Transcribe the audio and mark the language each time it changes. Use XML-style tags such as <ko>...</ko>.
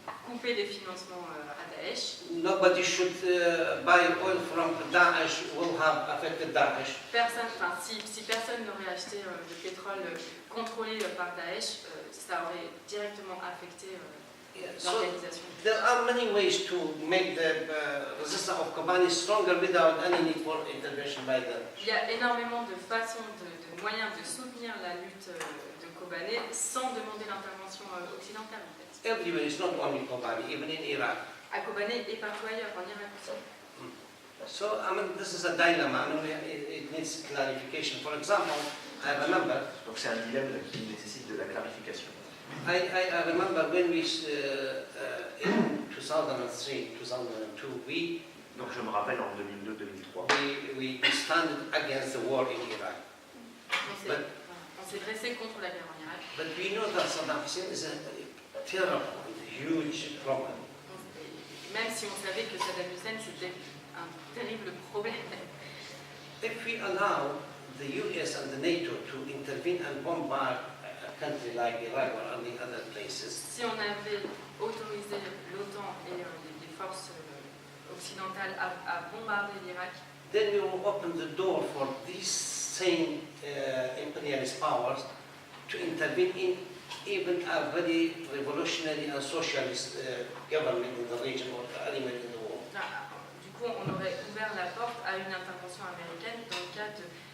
<fr>Couper les financements à Daesh.</fr> <en>Nobody should buy oil from Daesh will have affected Daesh.</en> <fr>Personne, enfin, si personne n'aurait acheté le pétrole contrôlé par Daesh, ça aurait directement affecté</fr> <en>Yeah, so</en> <fr>l'organisation.</fr> <en>there are many ways to make the resistance of Kobani stronger without any need for intervention by the.</en> <fr>Il y a énormément de façons, de moyens de soutenir la lutte de Kobané sans demander l'intervention occidentale en fait.</fr> <en>Everywhere, it's not only Kobani, even in Iraq.</en> <fr>À Kobané et partout ailleurs, en Irak aussi.</fr> <en>So, I mean, this is a dilemma, and it needs clarification. For example, I remember,</en> <fr>Donc c'est un dilemme qui nécessite de la clarification.</fr> <en>I remember when we, in 2003, 2002,</en> <fr>Donc je me rappelle en 2002-2003,</fr> <en>we stood against the war in Iraq.</en> <fr>On s'est dressé contre la guerre en Irak.</fr> <en>But we know that Saddam Hussein is a terrible, huge problem.</en> <fr>Même si on savait que Saddam Hussein c'était un terrible problème.</fr> <en>If we allow the US and the NATO to intervene and bombard a country like Iraq or any other places,</en> <fr>Si on avait autorisé l'OTAN et les forces occidentales à bombarder l'Irak,</fr> <en>then we will open the door for these same imperialist powers to intervene in even a very revolutionary and socialist government in the region or element in the world.</en> <fr>du coup on aurait ouvert la porte à une intervention américaine dans le cas d'une</fr>